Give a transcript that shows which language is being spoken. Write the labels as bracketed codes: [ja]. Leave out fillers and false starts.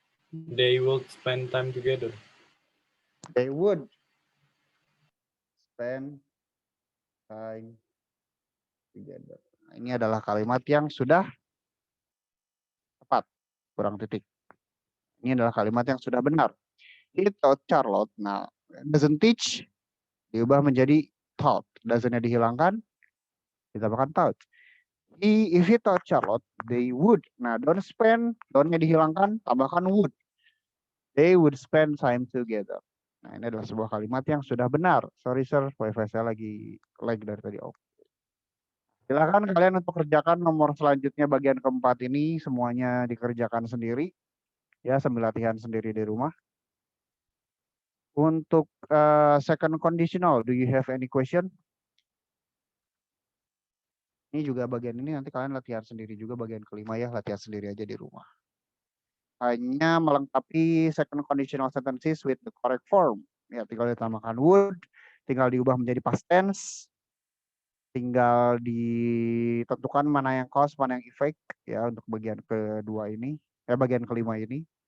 [en] They will spend time together. They would spend time together. [id] Nah, ini adalah kalimat yang sudah tepat. Kurang titik. Ini adalah kalimat yang sudah benar. [en] He taught Charlotte. [id] Nah, [en] doesn't teach [id] diubah menjadi [en] taught. [id] Doesn't-nya dihilangkan, ditambahkan taught. [en] If he taught Charlotte, they would. Nah, don't spend, [id] don't-nya dihilangkan, tambahkan [en] would. They would spend time together. [id] Nah, ini adalah sebuah kalimat yang sudah benar. Sorry sir, wifi saya lagi lag dari tadi. Silakan kalian untuk kerjakan nomor selanjutnya bagian keempat ini. Semuanya dikerjakan sendiri. Ya, sambil latihan sendiri di rumah. Untuk [en] second conditional, do you have any question? [id] Ini juga bagian ini nanti kalian latihan sendiri juga bagian kelima ya, latihan sendiri aja di rumah. Hanya melengkapi [en] second conditional sentences with the correct form. [id] Ya, tinggal ditambahkan would, tinggal diubah menjadi past tense, tinggal ditentukan mana yang cause, mana yang effect ya untuk bagian kedua ini, bagian kelima ini.